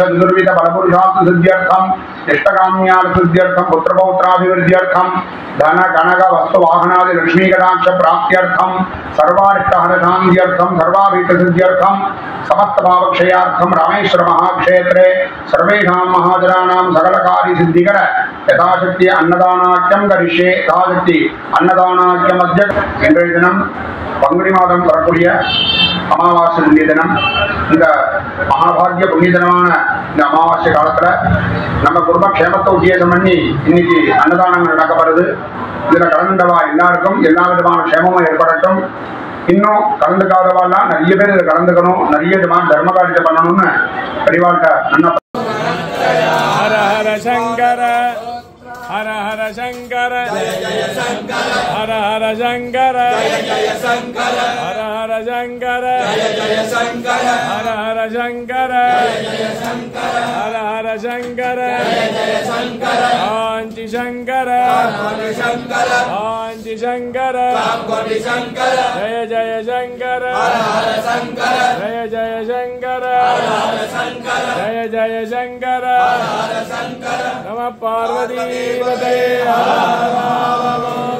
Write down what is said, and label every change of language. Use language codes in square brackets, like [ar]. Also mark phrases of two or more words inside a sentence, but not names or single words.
[sa] दुर्विध बलपुरुषार्थ सिद्ध्यर्थं इष्टकाम्यार्थ सिद्ध्यर्थं पुत्रपौत्राभिवृद्ध्यर्थं धन कनक वस्तु वाहनादि लक्ष्मी कटाक्ष प्राप्त्यर्थं सर्वारिष्टहर शान्त्यर्थं सर्वाभीष्ट सिद्ध्यर्थं समस्त भावक्षयार्थं रामेश्वर महाक्षेत्रे सर्वेषां महाजनानां सकलकार्य सिद्धिकर यथाशक्ति अन्नदानाख्यं करिष्ये यथाशक्ति अन्नदानाख्यम् अद्य [ta] இன்றைய தினம் பங்குனி மாதம் வரக்கூடிய அமாவாசை புண்ணிய தினம். இந்த மகாபாகிய புண்ணிய தினமான இந்த அமாவாசை காலத்துல நம்ம குடும்ப க்ஷேமத்தை உத்தேசம் பண்ணி இன்னைக்கு அன்னதானங்கள் நடக்கப்படுது. இதுல கலந்துட்டவா எல்லாருக்கும் எல்லா விதமான க்ஷேமமும் ஏற்படட்டும். இன்னும் கலந்துக்காதவாலாம் நிறைய பேர் இதை கலந்துக்கணும், நிறைய விதமான தர்ம காரியத்தை பண்ணணும்னு பெரியவாழ்கிட்ட நல்லா. [sa] हर हर शंकर हर हर शंकर जय जय शंकर हर हर शंकर जय जय शंकर हर हर शंकर जय जय शंकर हर हर शंकर जय जय शंकर हर हर शंकर जय जय शंकर कांची शंकर कांची शंकर कांची शंकर कांची शंकर जय जय शंकर हर हर शंकर जय जय शंकर हर हर शंकर जय जय शंकर हर हर शंकर नमः पार्वती हर हर